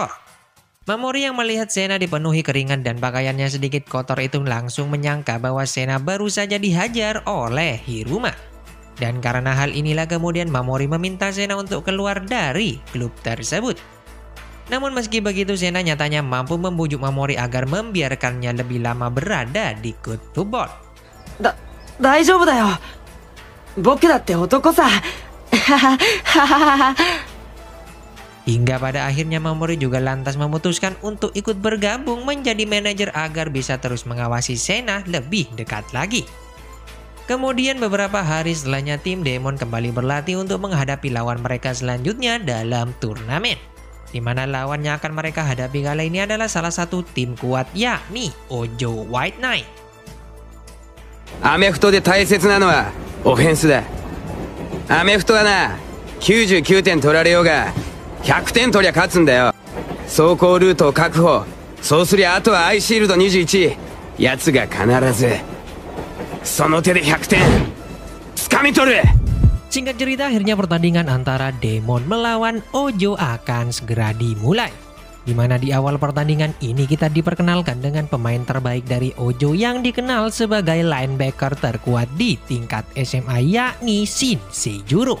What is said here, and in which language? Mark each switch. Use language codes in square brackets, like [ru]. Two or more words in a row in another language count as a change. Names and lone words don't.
[id] Mamori yang melihat Sena dipenuhi keringat dan pakaiannya sedikit kotor itu langsung menyangka bahwa Sena baru saja dihajar oleh Hiruma. Dan karena hal inilah kemudian Mamori meminta Sena untuk keluar dari klub tersebut. Namun meski begitu, Sena nyatanya mampu membujuk Mamori agar membiarkannya lebih lama berada di klub football. [ja] 大丈夫だよ。僕だって男さ。 [id] Hingga pada akhirnya Mamori juga lantas memutuskan untuk ikut bergabung menjadi manajer agar bisa terus mengawasi Sena lebih dekat lagi. Kemudian beberapa hari setelahnya tim Demon kembali berlatih untuk menghadapi lawan mereka selanjutnya dalam turnamen, di mana lawan yang akan mereka hadapi kali ini adalah salah satu tim kuat, yakni Ojo White Knight. [ja] アメフトで大切なのはオフェンスだ。アメフトはな、99点取られようが100点取りゃ勝つんだよ。走行ルートを確保。そうすりゃあとはアイシールド21。奴が必ずその手で100点掴掴み取る。 [id] Singkat cerita, akhirnya pertandingan antara Demon melawan Ojo akan segera dimulai. Di mana di awal pertandingan ini kita diperkenalkan dengan pemain terbaik dari Ojo yang dikenal sebagai linebacker terkuat di tingkat SMA, yakni Shin Seijuro.